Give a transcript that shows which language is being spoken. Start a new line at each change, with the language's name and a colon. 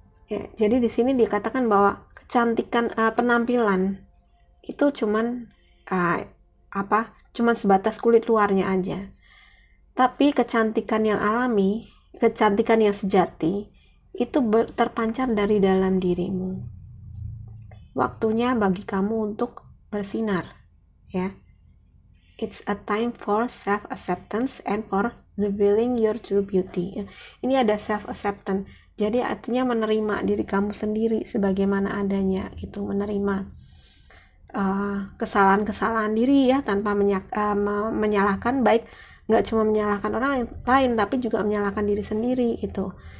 Indonesian: Ya, jadi di sini dikatakan bahwa kecantikan penampilan itu cuman cuman sebatas kulit luarnya aja. Tapi kecantikan yang alami, kecantikan yang sejati itu terpancar dari dalam dirimu. Waktunya bagi kamu untuk bersinar ya.
English: It's a time for self-acceptance and for revealing your true beauty.
Indonesian: Ini ada self-acceptance, jadi artinya menerima diri kamu sendiri sebagaimana adanya gitu, menerima kesalahan-kesalahan diri ya, tanpa menyalahkan, baik nggak cuma menyalahkan orang lain tapi juga menyalahkan diri sendiri gitu.